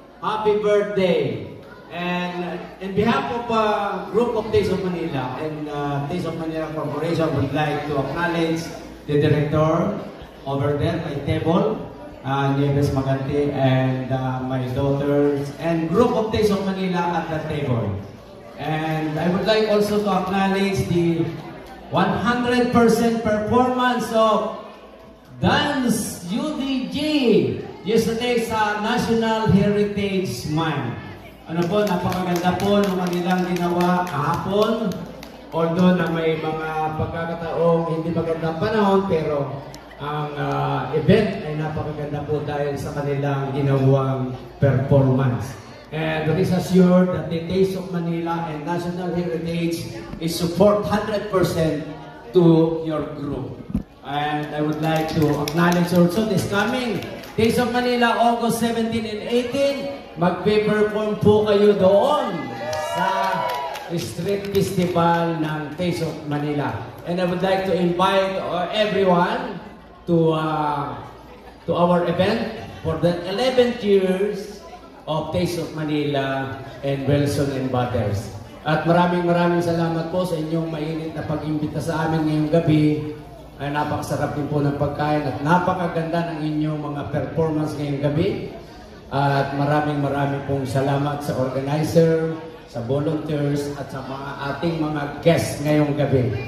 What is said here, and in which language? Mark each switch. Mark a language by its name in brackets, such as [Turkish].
[English] Happy birthday! And in behalf of Group of Taste of Manila and Taste of Manila Corporation, would like to acknowledge the director over there, my table, Nieves Magante, and my daughters, and Group of Taste of Manila at the table. And I would like also to acknowledge the 100% performance of Dance UDG yesterday sa National Heritage Month. [Filipino] Ano po, napakaganda po ng kanilang ginawa kahapon. Although na may mga pagkakataong hindi magandang panahon, pero ang event ay napakaganda po dahil sa kanilang ginawang performance. [English] And rest assured that the Taste of Manila and National Heritage is support 100% to your group. And I would like to acknowledge also this coming Taste of Manila, August 17 and 18, [Filipino] magpe-perform po kayo doon sa [English] Street Festival ng Taste of Manila. And I would like to invite everyone to our event for the 11th years of Taste of Manila and Wilson and Butters. [Filipino] At maraming salamat po sa inyong mainit na pag-imbita sa amin ngayong gabi. Ay napakasarap din po ng pagkain at napakaganda ng inyong mga performance ngayong gabi. At maraming pong salamat sa organizer, sa volunteers at sa mga ating mga guests ngayong gabi.